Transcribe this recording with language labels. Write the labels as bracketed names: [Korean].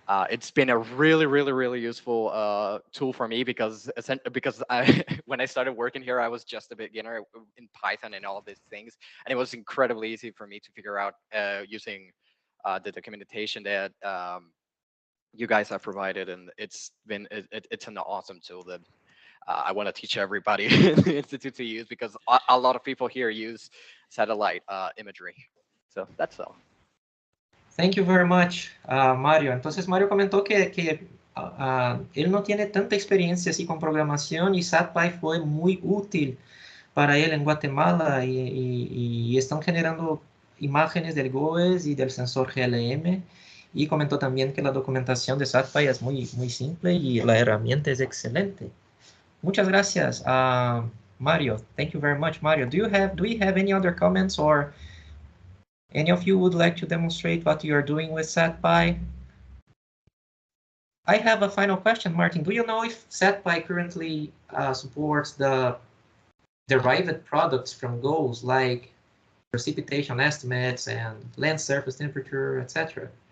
[English] It's been a really useful tool for me because when I started working here, I was just a beginner in Python and all of these things, and it was incredibly easy for me to figure out using the documentation that you guys have provided, and it's an awesome tool that I want to teach everybody in the institute to use, because a lot of people here use satellite imagery. So that's all. Thank you very much, Mario. [Spanish] Entonces, Mario comentó que él no tiene tanta experiencia así con programación y SatPy fue muy útil para él en Guatemala y están generando imágenes del GOES y del sensor GLM, y comentó también que la documentación de SatPy es muy simple y la herramienta es excelente. Muchas gracias, Mario. [English] Thank you very much, Mario. Do we have any other comments, or any of you would like to demonstrate what you are doing with SatPy? I have a final question, Martin. Do you know if SatPy currently supports the derived products from GOES, like precipitation estimates and land surface temperature, etc.?